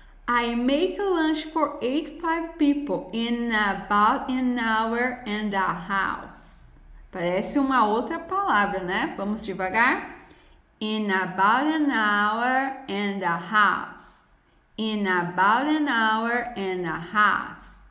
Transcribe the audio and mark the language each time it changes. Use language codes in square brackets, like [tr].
[en] I make a lunch for 85 people in about an hour and a half. [pt] Parece uma outra palavra, né? Vamos devagar. [en] In about an hour and a half. In about an hour and a half.